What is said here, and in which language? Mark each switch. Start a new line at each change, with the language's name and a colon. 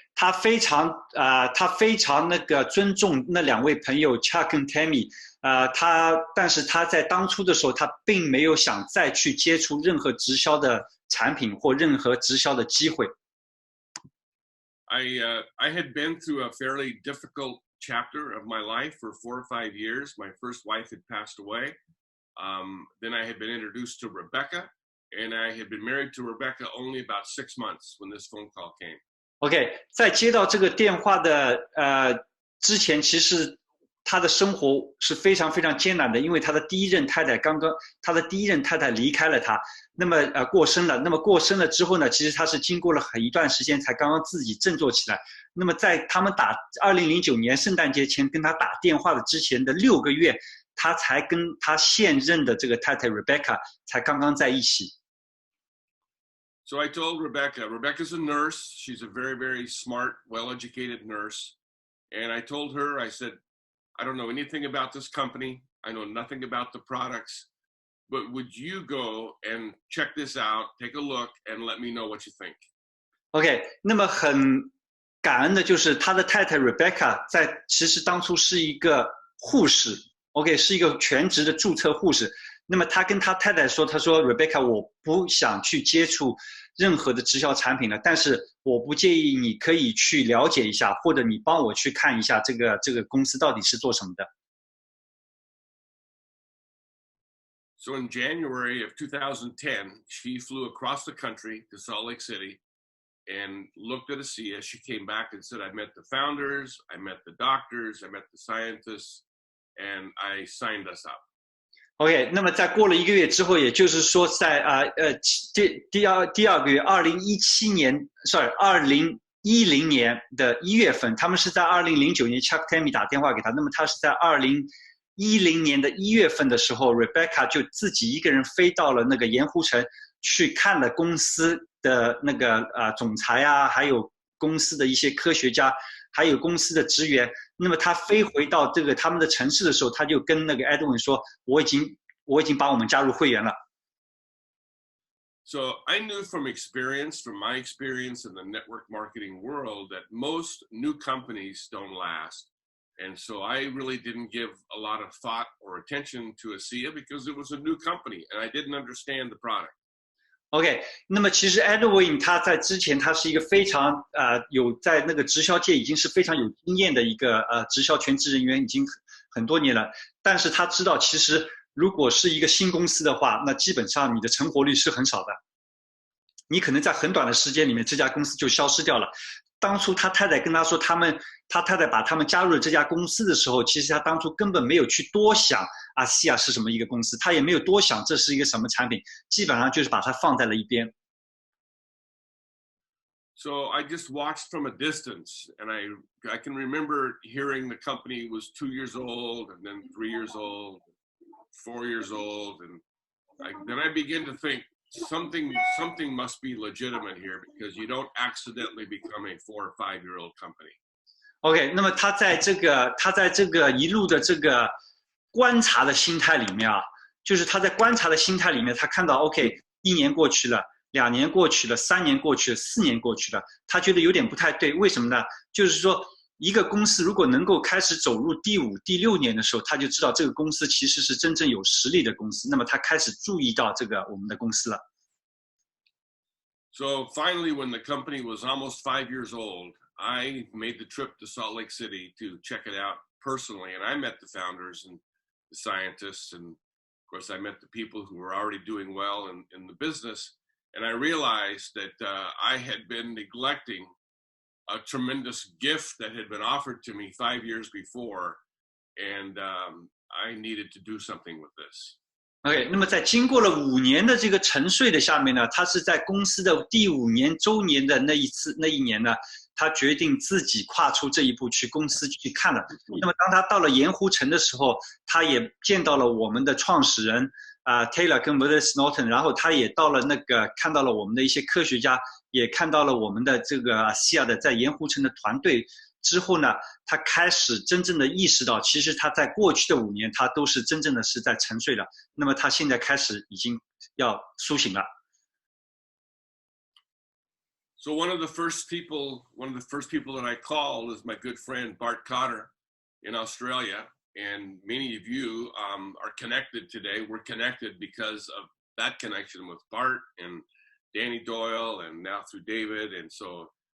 Chinese: 他非常那个尊重那两位朋友 Chuck 跟 Tammy， 但是他在当初的时候，他并没有想再去接触任何直销的产品或任何直销的机会。
English: I had been through a fairly difficult chapter of my life for 4 or 5 years. My first wife had passed away. Then I had been introduced to Rebecca, and I had been married to Rebecca only about 6 months when this phone call came.
Chinese: 在接到这个电话的之前，其实他的生活是非常非常艰难的，因为他的第一任太太离开了他，那么过生了。那么过生了之后呢，其实他是经过了一段时间才刚刚自己振作起来。那么在他们2009年圣诞节前跟他打电话的之前的6个月，他才跟他现任的这个太太 Rebecca 才刚刚在一起。
English: So I told Rebecca's a nurse. She's a very, very smart, well-educated nurse. And I told her, I said, I don't know anything about this company. I know nothing about the products. But would you go and check this out, take a look, and let me know what you think?
Chinese: 那么很感恩的就是他的太太 Rebecca 其实当初是一个护士 ，OK， 是一个全职的注册护士。那么他跟他太太说，他说 Rebecca 我不想去接触任何的直销产品了，但是我不介意你可以去了解一下，或者你帮我去看一下这个公司到底是做什么的。
English: So in January of 2010, she flew across the country to Salt Lake City and looked at ASEA. She came back and said, I met the founders, I met the doctors, I met the scientists, and I signed us up.
Chinese: OK， 那么在过了1个月之后，也就是说在第二个月，2010年的1月份，他们是在2009年 Chuck Tammy 打电话给他，那么他是在2010年的1月份的时候 ，Rebecca 就自己一个人飞到了那个盐湖城去看了公司的那个总裁啊，还有公司的一些科学家，还有公司的职员。那么他飞回到这个他们的城市的时候，他就跟那个 Edwin 说：“我已经把我们加入会员了。”
English: So I knew from my experience in the network marketing world, that most new companies don't last. And so I really didn't give a lot of thought or attention to ASEA because it was a new company and I didn't understand the product.
Chinese: OK， 那么其实 Edwin 他在之前他是一个非常有在那个直销界已经是非常有经验的一个直销全职人员，已经很多年了。但是他知道，其实如果是一个新公司的话，那基本上你的成活率是很少的，你可能在很短的时间里面这家公司就消失掉了。当初他太太跟他说他太太把他们加入了这家公司的时候，其实他当初根本没有去多想ASEA是什么一个公司，他也没有多想这是一个什么产品，基本上就是把它放在了一边。
English: So I just watched from a distance, and I can remember hearing the company was 2 years old, and then 3 years old, 4 years old, and then I begin to think something must be legitimate here because you don't accidentally become a 4 or 5 year old company.
Chinese: OK， 那么他在这个一路的这个观察的心态里面啊，就是他在观察的心态里面，他看到 OK， 1年过去了，2年过去了，3年过去了，4年过去了，他觉得有点不太对，为什么呢？就是说一个公司如果能够开始走入第5、第6年的时候，他就知道这个公司其实是真正有实力的公司，那么他开始注意到这个我们的公司了。
English: So finally, when the company was almost 5 years old, I made the trip to Salt Lake City to check it out personally, and I met the founders and the scientists, and of course I met the people who were already doing well in the business, and I realized that I had been neglecting a tremendous gift that had been offered to me 5 years before, and I needed to do something with this.
Chinese: OK， 那么在经过了5年的这个沉睡的下面呢，他是在公司的第5年周年的那一年呢，他决定自己跨出这一步去公司去看了。那么当他到了盐湖城的时候，他也见到了我们的创始人Taylor 跟 Wiens Norton， 然后他也到了看到了我们的一些科学家，也看到了我们的这个ASEA的在盐湖城的团队。之后呢，他开始真正的意识到，其实他在过去的5年，他都是真正的是在沉睡了。那么他现在开始已经要苏醒了。
English: So one of the first people that I called is my good friend Bart Cotter in Australia, and many of you are connected today. We're connected because of that connection with Bart and Danny Doyle, and now through David, and so.